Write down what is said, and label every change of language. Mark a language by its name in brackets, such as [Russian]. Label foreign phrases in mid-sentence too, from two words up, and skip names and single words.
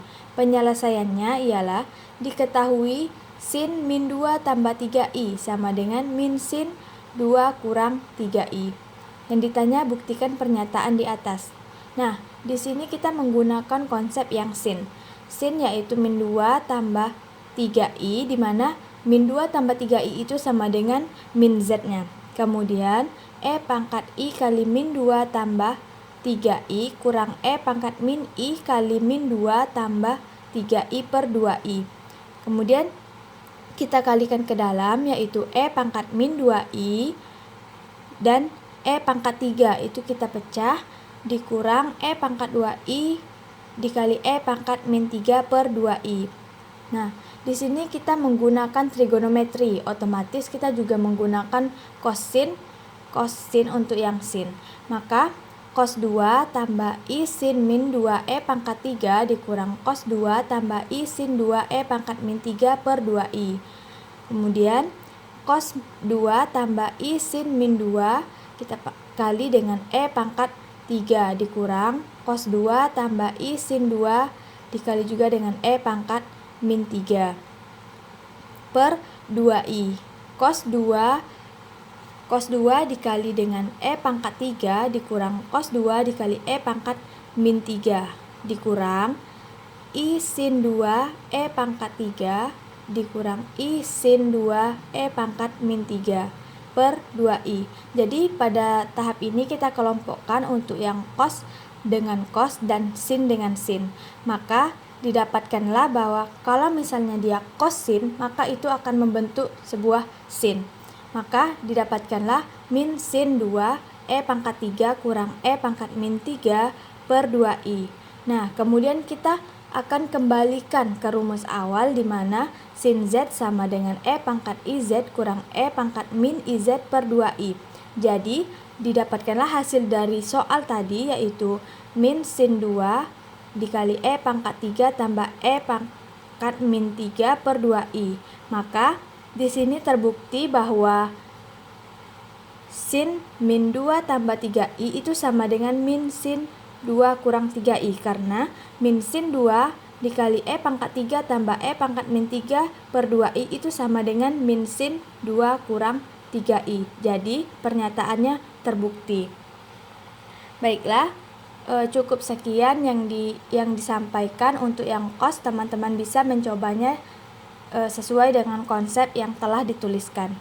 [Indonesian] Penyelesaiannya ialah diketahui sin min 2 tambah 3i sama dengan min sin 2 kurang 3i. Yang ditanya buktikan pernyataan di atas. Nah, di sini kita menggunakan konsep yang sin. Sin yaitu min 2 tambah 3i, di mana min 2 tambah 3i itu sama dengan min Z-nya. Kemudian E pangkat I kali min 2 tambah 3i kurang E pangkat min I kali min 2 tambah 3i per 2i. Kemudian kita kalikan ke dalam, yaitu E pangkat min 2i dan E pangkat 3 itu kita pecah, dikurang E pangkat 2I dikali E pangkat min 3 per 2I. Nah, di sini kita menggunakan trigonometri, otomatis kita juga menggunakan kosin untuk yang sin. Maka cos 2 tambah I sin min 2E pangkat 3 dikurang cos 2 tambah I sin 2E pangkat min 3 per 2I. Kemudian cos 2 tambah I sin min 2 kita kali dengan E pangkat 3 dikurang cos 2 tambah I sin 2 dikali juga dengan E pangkat min 3 per 2I. Cos 2 dikali dengan E pangkat 3 dikurang cos 2 dikali E pangkat min 3 dikurang I sin 2 E pangkat 3 dikurang I sin 2 E pangkat min 3 per 2I. Jadi pada tahap ini kita kelompokkan untuk yang cos dengan cos dan sin dengan sin. Maka didapatkanlah bahwa kalau misalnya dia cos sin, maka itu akan membentuk sebuah sin. Maka didapatkanlah min sin 2 E pangkat 3 kurang E pangkat min 3 per 2I. Nah, kemudian kita akan kembalikan ke rumus awal di mana sin Z sama dengan E pangkat IZ kurang E pangkat min IZ per 2I. Jadi, didapatkanlah hasil dari soal tadi yaitu min sin 2 dikali E pangkat 3 tambah E pangkat min 3 per 2I. Maka, di sini terbukti bahwa sin min 2 tambah 3I itu sama dengan min sin 2 kurang 3I, karena min sin 2 dikali E pangkat 3 tambah E pangkat min 3 per 2I itu sama dengan min sin 2 kurang 3I. Jadi pernyataannya terbukti. Baiklah, cukup sekian yang disampaikan untuk yang cos. Teman-teman bisa mencobanya sesuai dengan konsep yang telah dituliskan.